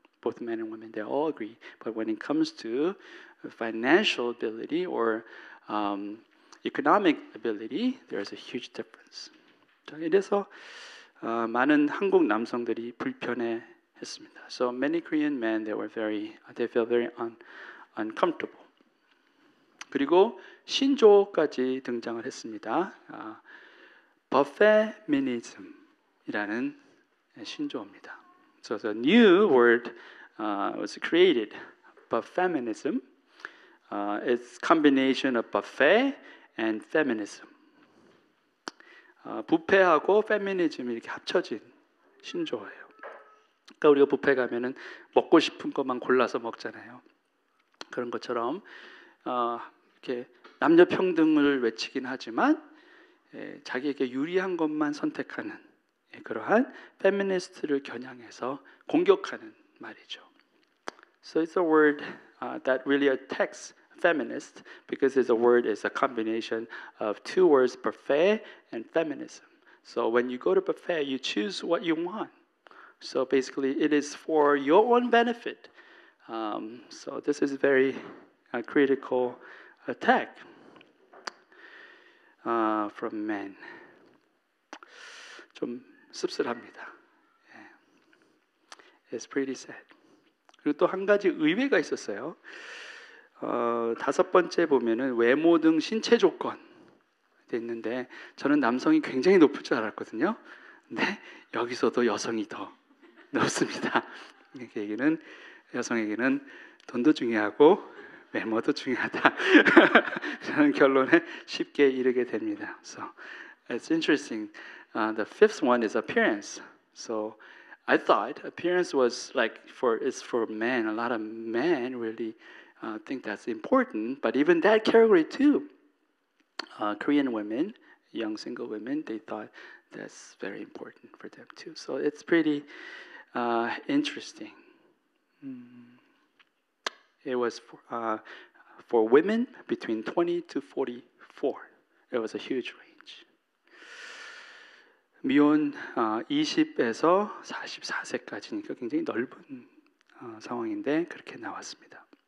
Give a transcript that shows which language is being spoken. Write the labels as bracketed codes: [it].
[en] Both men and women, they all agree. But when it comes to financial ability or economic ability, there's a huge difference. [ko] 자, 이래서 많은 한국 남성들이 불편해했습니다. [en] So many Korean men, they felt very uncomfortable. [ko] 그리고 신조어까지 등장을 했습니다. Buffeminism이라는 신조어입니다. [en] So the new word was created, Buffeminism. It's combination of buffet and feminism. [ko] 부패하고 페미니즘이 이렇게 합쳐진 신조어예요. 그러니까 우리가 뷔페 가면은 먹고 싶은 것만 골라서 먹잖아요. 그런 것처럼 이렇게 남녀 평등을 외치긴 하지만 자기에게 유리한 것만 선택하는 그러한 페미니스트를 겨냥해서 공격하는 말이죠. [en] So it's a word that really attacks feminist because the word is a combination of two words, buffet and feminism. So when you go to buffet, you choose what you want. So basically, it is for your own benefit. So this is very critical attack from men. [ko] 좀 씁쓸합니다. [en] It's pretty sad. [ko] 그리고 또 한 가지 의외가 있었어요. 5번째 보면은 외모 등 신체 조건 돼 있는데 저는 남성이 굉장히 높을 줄 알았거든요. 근데 여기서도 여성이 더 높습니다. 그 얘기는 여성에게는 돈도 중요하고 외모도 중요하다. 라는 결론에 쉽게 이르게 됩니다. [en] So it's interesting. The fifth one is appearance. So I thought appearance was like it's for men. A lot of men really think that's important. But even that category too, Korean women, young single women, they thought that's very important for them too. So it's pretty interesting. It was for women between 20 to 44. It was a huge range. [ko] 미혼 20에서 44세까지니까 굉장히 넓은 상황인데 그렇게 나왔습니다.